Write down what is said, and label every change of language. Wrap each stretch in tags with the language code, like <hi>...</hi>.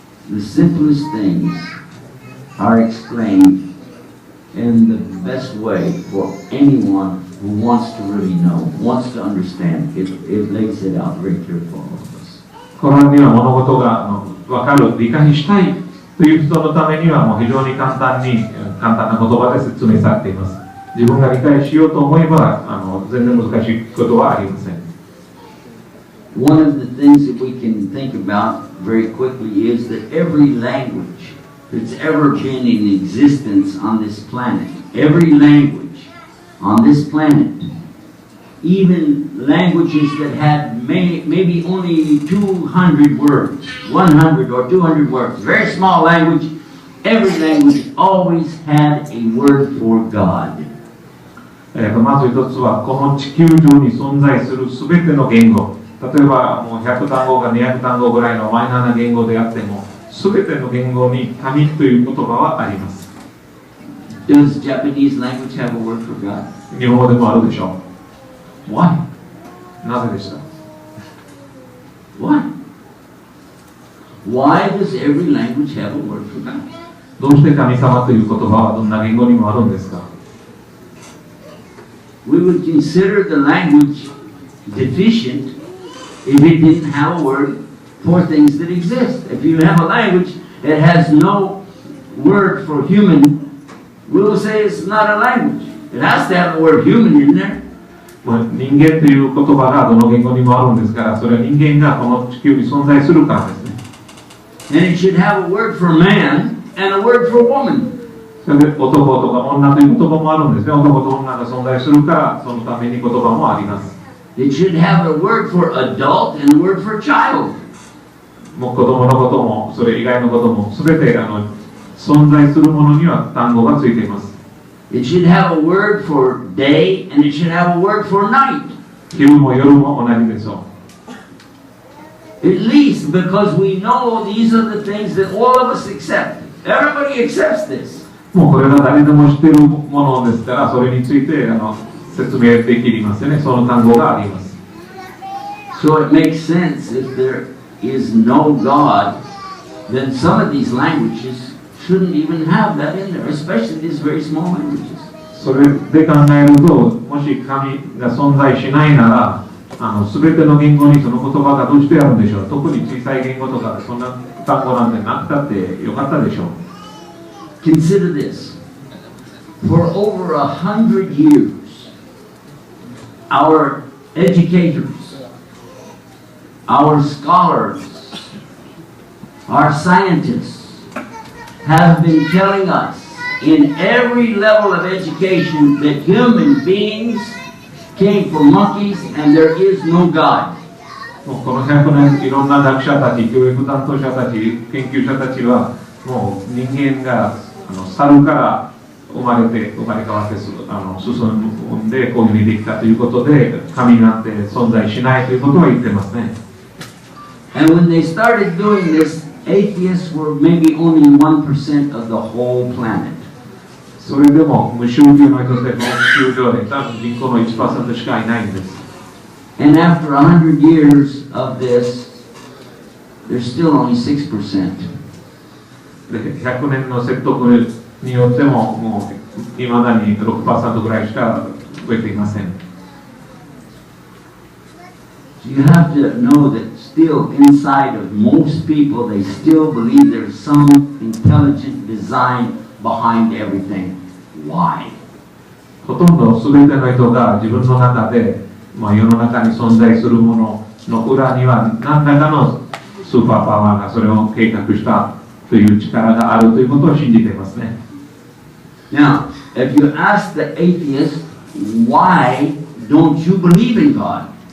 <en>The simplest things are explained in the best way for anyone who wants to really know, wants to understand. It lays it out very clear for all of us.</en> <ja>コランには物事が分かる、理解したいという人のためにはもう非常に簡単な言葉で説明されています。自分が理解しようと思えば全然難しいことはありません。</ja> <en>One of the things that we can think about very quickly is that every language that's ever been in existence on this planet, every language on this planet, even languages that had maybe only 200 words, 100 or 200 words, very small language, every language always had a word for God.</en> <ja>まず一つはこの地球上に存在するすべての言語、例えばもう100単語か200単語ぐらいのマイナーな言語であっても、すべての言語に神という言葉はあります。</ja> <en>Does Japanese language have a word for God?</en> <ja>日本語でもあるでしょ</ja> <en>Why?</en> <ja>う。なぜでした？</ja> <en>Why? Why does every language have a word for God?</en> <ja>どうして神様という言葉はどんな言語にもあるんですか？</ja> <en>We would consider the language deficient if it didn't have a word for things that exist. If you have a language that has no word for human, we'll say it's not a language. It has to have the word human in there.</en> <ja>人間という言葉がどの言語にもあるんですから、それは人間がこの地球に存在するからですね。</ja> <en>And it should have a word for man and a word for woman.</en> <ja>それで男とか女という言葉もあるんですね。男と女が存在するから、そのために言葉もあります。</ja> <en>It should have a word for adult and a word for child.</en> <ja>もう子供のことも、それ以外のことも、すべて存在するものには単語がついています。</ja> <en>It should have a word for day and it should have a word for night.</en> <ja>昼も夜も同じでしょう。</ja> <en>At least because we know these are the things that all of us accept. Everybody accepts this.</en> <ja>もうこれが誰でも知っているものですから、それについて説明できますよね。その単語があります。</ja> <en>So it makes sense if there is no God, then some of these languages shouldn't even have that in there, especially these very small languages.</en> <ja>それで考えると、もし神が存在しないなら、すべての言語にその言葉がどうしてあるんでしょう。特に小さい言語とかそんな単語なんてなくたってよかったでしょう。</ja> <en>Consider this. For over 100 years, our educators, our scholars, our scientists have been telling us in every level of education that human beings came from monkeys and there is no God.</en> <ja>もうこの100年いろんな学者たち、教育担当者たち、研究者たちはもう人間が猿から生まれ変わって進んでこういうふうにできたということで、神なんて存在しないということは言ってますね。</ja> <en>And when they started doing this, atheists were maybe only 1% of the whole planet.</en> <ja>それでも無宗教の人でも地球上で多分人口の 1% しかいないんです。</ja> <en>And after 100 years of this, there's still only 6%.</en> <ja>で100年の説得によってももういまだに 6% ぐらいしか増えていません。</ja> <en>You have to know that still inside of most people, they still believe there's some intelligent design behind everything. Why?</en> <ja>ほとんど全ての人が自分の中で、世の中に存在するものの裏には何らかのスーパーパワーがそれを計画したという力があるということを信じていますね。</ja> <en>Now, if you ask the atheist, why don't you believe in God?</en>